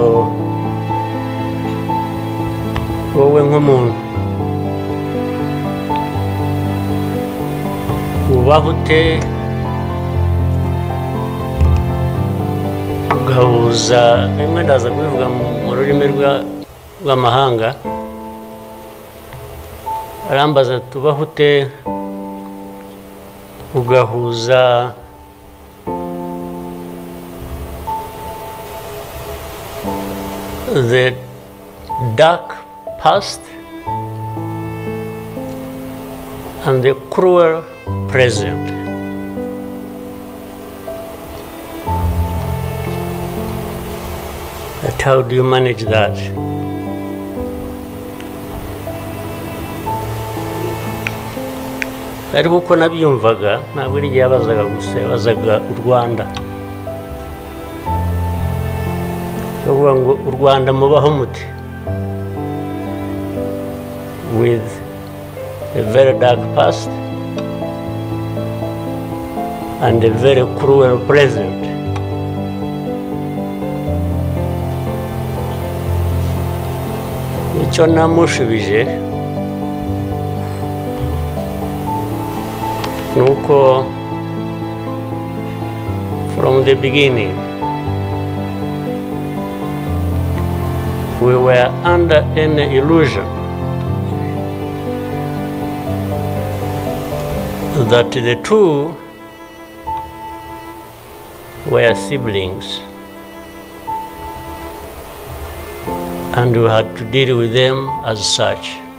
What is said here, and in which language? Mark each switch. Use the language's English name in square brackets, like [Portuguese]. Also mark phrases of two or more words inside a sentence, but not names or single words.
[Kinyarwanda] wowe nk'umuntu ubaho ute ugahuza, rimwe ndaza kubivuga mu rurimi rw'amahanga, arambaza tubaho ute ugahuza [English] the dark past and the cruel present. But how do you manage that? [Kinyarwanda] Ariko uko nabyumvaga ntabwo ari igihe yabazaga gusa, yabazaga u Rwanda. Bavuga ngo u Rwanda mubaho mute, [English] with a very dark past and a very cruel present. [Kinyarwanda] Icyo namushubije nuko [English] from the beginning we were under an illusion that the two were siblings and we had to deal with them as such.